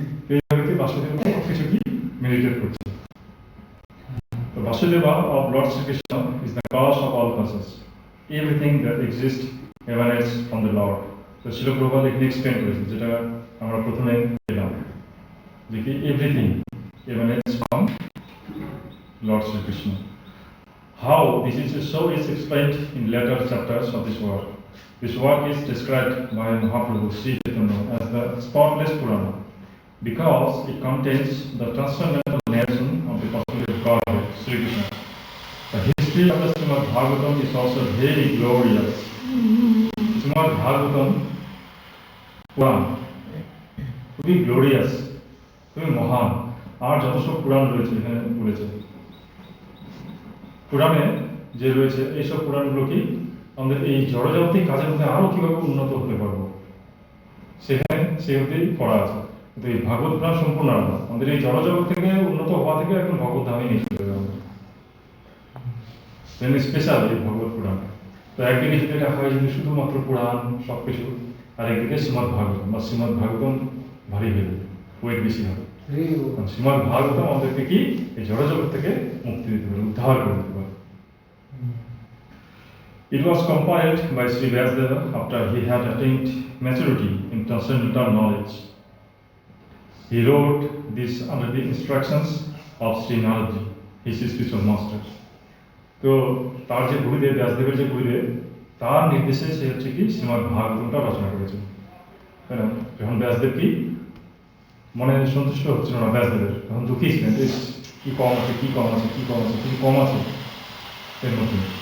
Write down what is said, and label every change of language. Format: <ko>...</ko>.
<bn>এইভাবে কি বাসুদেব সবকিছু কি মেডিটেট করছে।</bn> <en>The Vasudeva of Lord Sri Krishna is the cause of all causes. Everything that exists emanates from the Lord. So Srila Prabhupada</en> <bn>এখানে</bn> <en>explain</en> <bn>করেছে, যেটা আমরা প্রথমে পেলাম, যে কি</bn> <en>everything emanates from Lord Sri Krishna. How this is so is explained in later chapters of this work. This work is described by Mahaprabhu Sri Chaitanya as the spotless Purana, because it contains the transcendental narration of the personality of God, Sri Krishna. The history of the Srimad Bhagavatam is also very glorious.</en> <bn>Srimad Bhagavatam Puran, খুবই glorious, খুবই মহান। আর যত সব পুরাণ রয়েছে এখানে বলেছে, পুরাণে যে রয়েছে এইসব পুরাণগুলো কি আমাদের এই জড়জাগতিক কাজের মধ্যে আরো কিভাবে উন্নত হতে পারবো সেখানে সেই অবধি করা আছে। কিন্তু এই ভাগবত পুরাণ সম্পূর্ণ আলাদা, আমাদের এই জড়জগৎ থেকে উন্নত হওয়া থেকে একদম ভগবত ধামে নিয়ে চলে যাবে আমাদের, স্পেশাল এই ভগবত পুরাণ। তো একদিকে যদি এটা হয় যদি শুধুমাত্র পুরাণ সবকিছু, আর একদিকে শ্রীমদ ভাগবতম বা শ্রীমদ ভাগবতম ভারী হয়ে যাবে, ওয়েট বেশি হবে। শ্রীমদ ভাগবতম আমাদেরকে কি এই জড়জগৎ থেকে মুক্তি দিতে পারে, উদ্ধার করে দিতে পারে।</bn> <en>It was compiled by Sri Vyasdeva after he had attained maturity in transcendental knowledge. He wrote this under the instructions of Sri Naradji, his spiritual master.</en> <bn>তো তার যে গুরুদেব, ব্যাসদেবের যে গুরুদেব, তার নির্দেশে সে হচ্ছে কি শ্রীমদ্ ভাগবতমটা রচনা করেছে। তাই না? যখন ব্যাসদেব কি মনে সন্তুষ্ট হচ্ছিল না ব্যাসদেবের, তখন দুঃখী ছিলেন, কি কম আছে, কি কম আছে, কি কম আছে, কি কম আছে এর মধ্যে।</bn>